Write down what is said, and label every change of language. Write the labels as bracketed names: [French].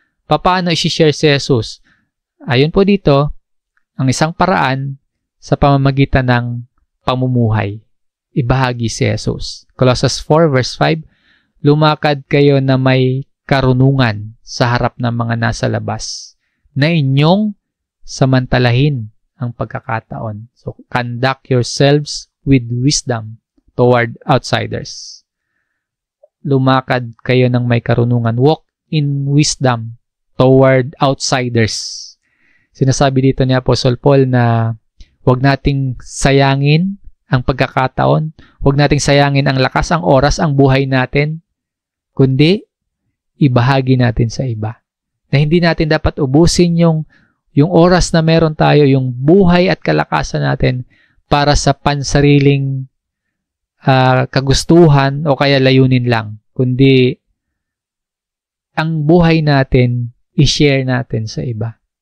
[Filipino] Paano i-share si Jesus? Ayon po dito, ang isang paraan sa pamamagitan ng pamumuhay. Ibahagi si Jesus. Colossus 4 verse 5, lumakad kayo na may karunungan sa harap ng mga nasa labas na inyong samantalahin ang pagkakataon. [English] So, conduct yourselves with wisdom toward outsiders. [Filipino] Lumakad kayo ng may karunungan. [English] Walk in wisdom toward outsiders. [Filipino] Sinasabi dito ni Apostle Paul na huwag nating sayangin ang pagkakataon, huwag nating sayangin ang lakas, ang oras, ang buhay natin, kundi ibahagi natin sa iba. Na hindi natin dapat ubusin yung oras na meron tayo, yung buhay at kalakasan natin para sa pansariling kagustuhan o kaya layunin lang, kundi ang buhay natin i-share natin sa iba.